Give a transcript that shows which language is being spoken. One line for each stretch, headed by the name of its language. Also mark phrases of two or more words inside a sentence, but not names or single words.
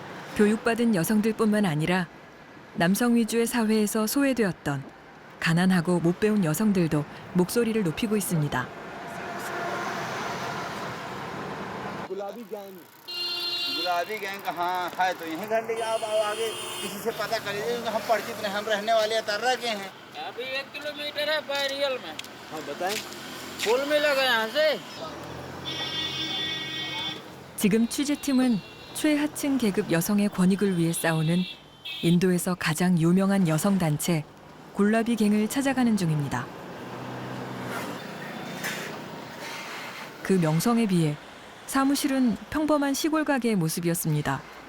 Korean: 교육받은 여성들뿐만 아니라 남성 위주의 사회에서 소외되었던 가난하고 못 배운 여성들도 목소리를 높이고 있습니다.
Hindi: गुलाबी गैंग कहाँ है तो यहीं घर लेके आप आओ आगे किसी से पता कर लीजिए क्योंकि हम परिचित नहीं हम रहने वाले तर्रा के हैं अभी 1 किलोमीटर है बैरियल में। हाँ बताएं पुल मिलेगा यहाँ से।
Korean: 지금 취재팀은 최하층 계급 여성의 권익을 위해 싸우는 인도에서 가장 유명한 여성 단체 굴라비 갱을 찾아가는 중입니다. 그 명성에 비해 사무실은 평범한 시골 가게의 모습이었습니다.